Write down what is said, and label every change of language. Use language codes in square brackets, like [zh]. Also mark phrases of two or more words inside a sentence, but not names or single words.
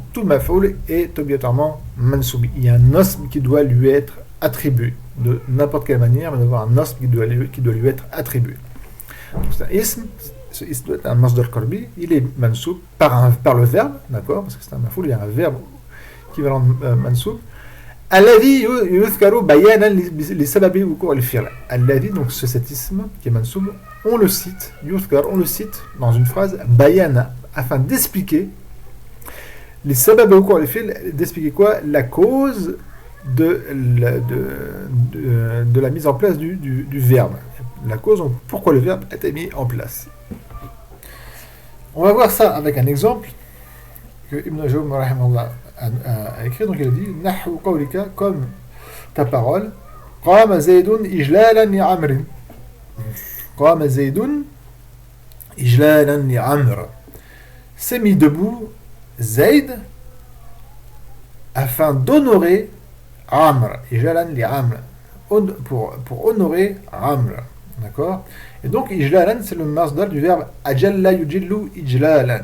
[fr] Tout maf'oul est obligatoirement mansoub. Il y a un osm qui doit lui être attribué. De n'importe quelle manière, mais d'avoir un osm qui doit lui être attribué. Donc c'est un ism. Ce ism doit être un [ar] مصدر قلبي. [fr] Il est mansoub par le verbe, d'accord? Parce que c'est un maf'oul, il y a un verbe équivalent mansoub. [ar] الذي يذكر بيانا لسبب وقوع الفعل. [fr] Alladhi, donc cet ism qui est mansoub, on le cite dans une phrase bayana, afin d'expliquer les [ar] سبب وقوع الفعل, [fr] d'expliquer quoi? La cause de la mise en place du verbe. La cause, pourquoi le verbe a été mis en place. On va voir ça avec un exemple que Ibn Ajroum rahimahullah a écrit. Donc il a dit [ar] نحو قولك, [fr] comme ta parole, [ar] قام زيد إجلالا لعمرو. قام زيد إجلالا لعمرو. [fr] C'est mis debout Zayd afin d'honorer Amr. [ar] إجلالا لعمرو, [fr] pour honorer Amr. D'accord? Et donc ijlalan c'est le masdar du verbe [ar] أجل يجل إجلالا.